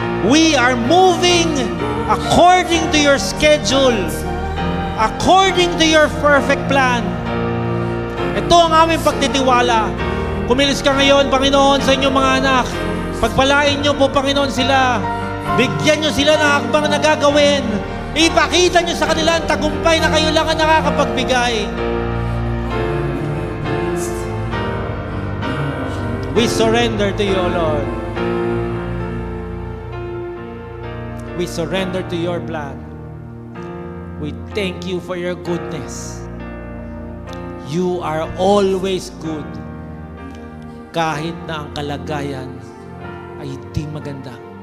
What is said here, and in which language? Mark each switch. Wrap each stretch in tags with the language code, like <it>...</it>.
<en>We are moving according to your schedule. According to your perfect plan.</en> <tl>Ito ang aming pagtitiwala. Kumilos ka ngayon, Panginoon, sa inyong mga anak. Pagpalain niyo po, Panginoon, sila. Bigyan niyo sila ng hakbang na gagawin. Ipakita niyo sa kanila ang tagumpay na kayo lang ang nakakapagbigay.</tl> <en>We surrender to you, Lord. We surrender to your plan. We thank you for your goodness. You are always good.</en> <tl>Kahit na ang kalagayan ay hindi maganda.</tl>